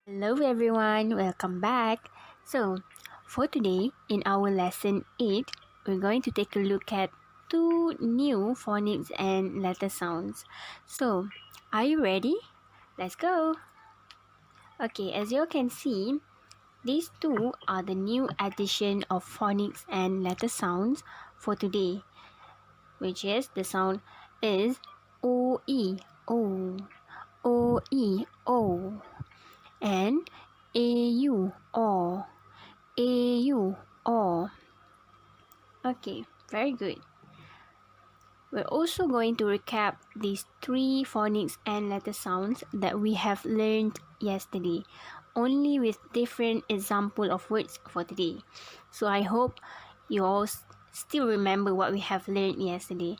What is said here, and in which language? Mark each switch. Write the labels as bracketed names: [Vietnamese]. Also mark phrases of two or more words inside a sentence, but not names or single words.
[English] Hello everyone, welcome back. So, for today in our lesson 8, we're going to take a look at two new phonics and letter sounds. So, are you ready? Let's go. Okay, as you can see, these two are the new addition of phonics and letter sounds for today, which is the sound is OE, O, OE, O, and AU, O, AU, O. Okay, very good. We're also going to recap these three phonics and letter sounds that we have learned yesterday, only with different example of words for today. So I hope you all still remember what we have learned yesterday.